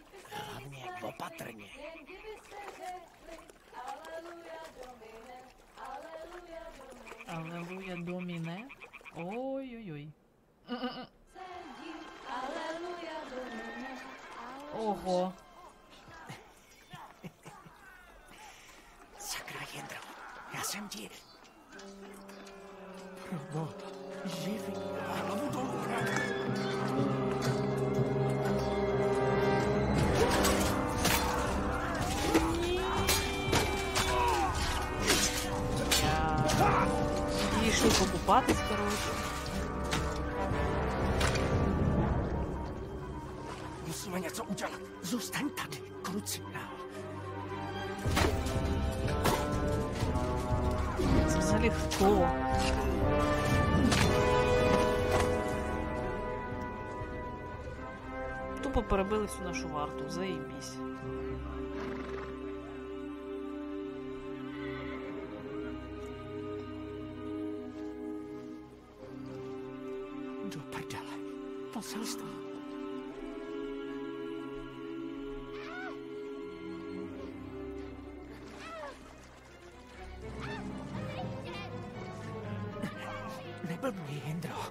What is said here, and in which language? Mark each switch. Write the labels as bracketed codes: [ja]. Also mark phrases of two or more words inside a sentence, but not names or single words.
[cs] Hlavně opatrně. [la] Alleluia domine. Ой-ой-ой. Ого. [cs] Sakra, Jindro, já jsem ti... No, živý. Hlavu dolů. [uk] Пішов покупатись, коротше. [cs] Musíme něco udělat. Zůstaň tady, krucinál. [uk] Це взагалі хто? Тупо перебили всю нашу варту, заєбісь. [cs] Do prdele. Poselství. Neblbni, Jindro.